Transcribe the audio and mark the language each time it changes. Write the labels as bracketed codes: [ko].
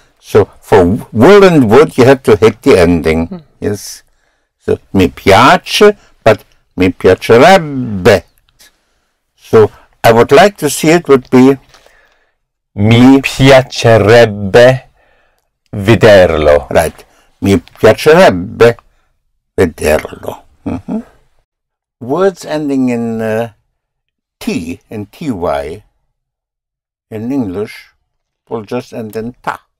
[en] So for will and would, you have to hit the ending. Yes. [it] So mi piace, but mi piacerebbe. [en] So I would like to see it would be [it] mi piacerebbe vederlo. Right. Mi piacerebbe vederlo. Mm-hmm. [en] Words ending in T and TY in English will just end in ta.